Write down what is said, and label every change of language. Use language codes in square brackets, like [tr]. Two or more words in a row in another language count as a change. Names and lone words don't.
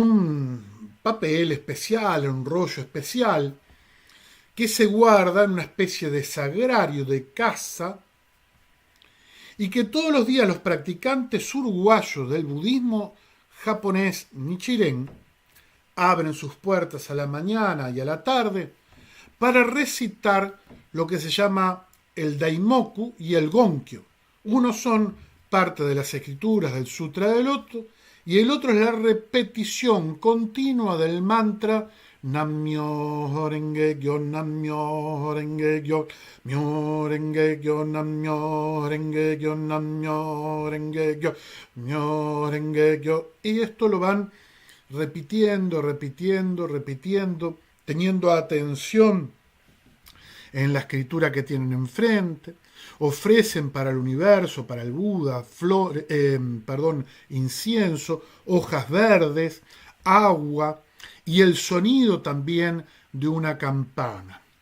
[es] un papel especial, en un rollo especial, que se guarda en una especie de sagrario de casa, y que todos los días los practicantes uruguayos del budismo japonés Nichiren abren sus puertas a la mañana y a la tarde para recitar lo que se llama el Daimoku y el Gonkyo. Uno son parte de las escrituras del Sutra del Loto y el otro es la repetición continua del mantra Nam-myoho Renge-kyo, Nam-myoho Renge-kyo, Myoho Renge-kyo, Nam-myoho Renge-kyo, Nam-myoho Renge-kyo, Myoho Renge-kyo. Y esto lo van repitiendo, teniendo atención en la escritura que tienen enfrente. Ofrecen para el universo, para el Buda, incienso, hojas verdes, agua y el sonido también de una campana.